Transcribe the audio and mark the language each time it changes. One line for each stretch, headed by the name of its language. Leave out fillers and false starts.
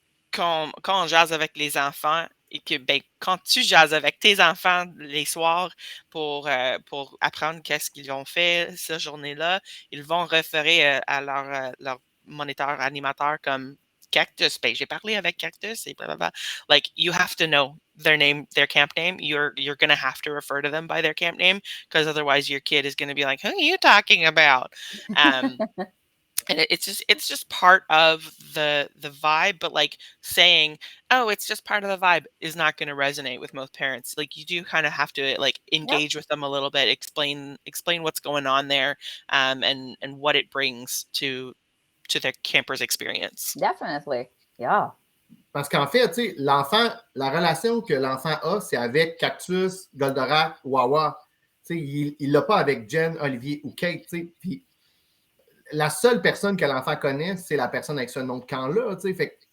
French: Quand on jase avec les enfants et que ben, quand tu jases avec tes enfants les soirs pour apprendre qu'est-ce qu'ils ont fait cette journée-là, ils vont référer à leur moniteur animateur comme Cactus. Ben, j'ai parlé avec Cactus et blablabla.
English: Like, you have to know their name, their camp name. You're going to have to refer to them by their camp name because otherwise your kid is going to be like, who are you talking about? And it's just part of the vibe, but like saying, oh, it's just part of the vibe is not going to resonate with most parents. Like you do kind of have to like Yep, engage with them a little bit, explain what's going on there, and what it brings to their camper's experience. definitely. Yeah.
French: Parce qu'en fait, tu sais, l'enfant, la relation que l'enfant a, c'est avec Cactus, Goldorak, Wawa. Tu sais, il l'a pas avec Jen, Olivier ou Kate, tu sais. Puis la seule personne que l'enfant connaît, c'est la personne avec ce nom de camp-là, tu sais.